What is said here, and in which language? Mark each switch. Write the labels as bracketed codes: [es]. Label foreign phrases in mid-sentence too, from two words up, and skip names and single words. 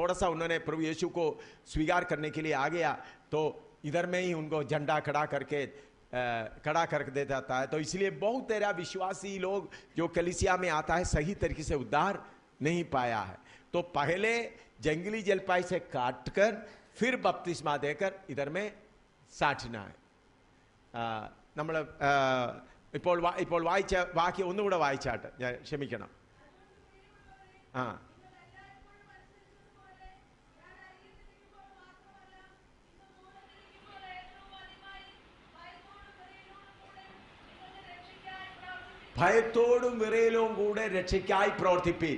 [hi] थोड़ा सा उन्होंने प्रभु यीशु को स्वीकार करने के लिए आ गया तो इधर में ही उनको झंडा खड़ा कर देता है. तो इसलिए बहुत तेरा विश्वासी लोग जो कलीसिया में आता है सही तरीके से उद्धार नहीं पाया है. तो पहले जंगली जलपाई से काटकर फिर बपतिस्मा देकर इधर में साटना है. [ml] നമ്മൾ ഇപ്പോൾ വായിച്ച വാക്യം ഒന്നുകൂടെ വായിച്ചാട്ട്, ഞാൻ ക്ഷമിക്കണം. ഭയത്തോടും വിറയലും കൂടെ രക്ഷയ്ക്കായി പ്രവർത്തിപ്പീൻ.